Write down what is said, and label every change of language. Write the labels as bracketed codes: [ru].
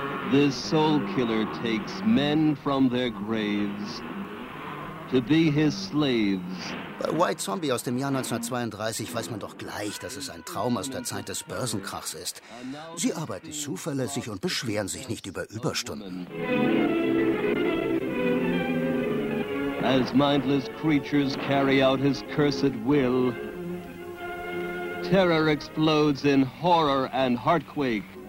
[en] This soul killer takes men from their graves to be his slaves. [de] Bei White Zombie aus dem Jahr 1932 weiß man doch gleich, dass es ein Traum aus der Zeit des Börsenkrachs ist. Sie arbeiten zuverlässig und beschweren sich nicht über Überstunden. [en] As mindless creatures carry out his cursed will, terror explodes in horror and heartquake.